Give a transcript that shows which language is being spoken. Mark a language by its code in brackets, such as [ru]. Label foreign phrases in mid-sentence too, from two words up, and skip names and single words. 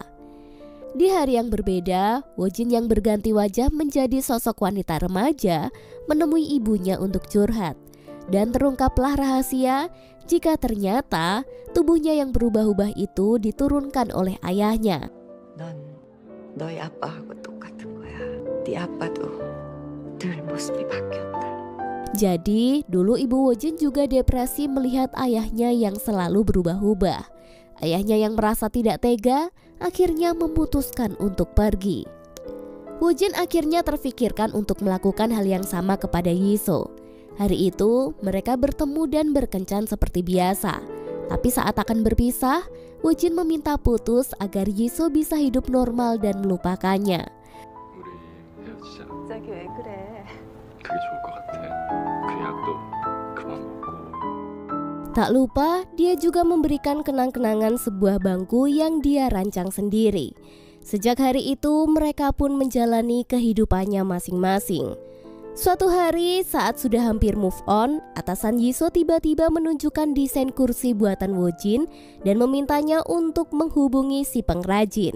[id] Di hari yang berbeda, Wojin yang berganti wajah menjadi sosok wanita remaja menemui ibunya untuk curhat. Dan terungkaplah rahasia jika ternyata tubuhnya yang berubah-ubah itu diturunkan oleh ayahnya. [ko] 넌 너희 아빠하고 똑같은 거야. 네 아빠도 늘 모습이 바뀌었다. [id] Jadi, dulu ibu Wojin juga depresi melihat ayahnya yang selalu berubah-ubah. Ayahnya yang merasa tidak tega, akhirnya memutuskan untuk pergi. Wojin akhirnya terfikirkan untuk melakukan hal yang sama kepada Yiso. Hari itu, mereka bertemu dan berkencan seperti biasa. Tapi saat akan berpisah, Wojin meminta putus agar Yiso bisa hidup normal dan melupakannya. [ko] 우리 헤어지자. 갑자기 왜 그래? 그게 좋을 것 같아. 그 약도 그만 먹고. [id] Tak lupa, dia juga memberikan kenang-kenangan sebuah bangku yang dia rancang sendiri. Sejak hari itu, mereka pun menjalani kehidupannya masing-masing. Suatu hari, saat sudah hampir [en] move on, [id] atasan Yiso tiba-tiba menunjukkan desain kursi buatan Wojin dan memintanya untuk menghubungi si pengrajin.